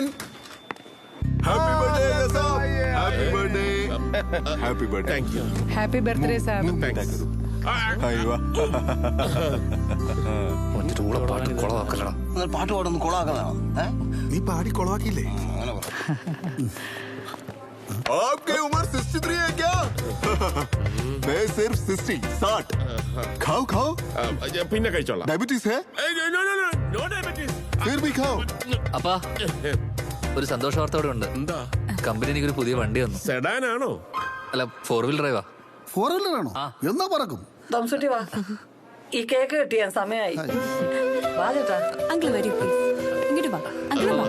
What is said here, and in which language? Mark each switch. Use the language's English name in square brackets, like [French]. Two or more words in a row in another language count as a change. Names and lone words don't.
[English] happy birthday happy birthday happy birthday. thank you. happy birthday sir. [Malayalam] പാട്ട് പാടൊന്ന് കൊളാക്കുന്നതാണോ? നീ പാടി കൊളവാക്കിയില്ലേ? [Hindi] आपकी उम्र 63 है क्या? मैं सिर्फ 60. 60. खाओ खाओ. [Malayalam] പിന്നെ കഴിച്ചോളാം. [Hindi] डायबिटीज है? [English] No diabetes. [Hindi] फिर भी खाओ. [Malayalam] അപ്പാ ഒരു സന്തോഷ വാർത്ത ഇവിടെ ഉണ്ട്. എന്താ? കമ്പനി എനിക്കൊരു പുതിയ വണ്ടി വന്നു. സെഡാൻ ആണോ? അല്ല, [English] 4 wheel drive. [Malayalam] 4 വീലറാണോ? എന്നാ പറക്കും. തംസുട്ടി വാ, ഈ കേക്ക് കിട്ടിയ സമയമായി. വാ ചേട്ടാ. അങ്കിൾ വരൂ പ്ലീസ്. ഇങ്ങോട്ട് വാ അങ്കിൾ വാ.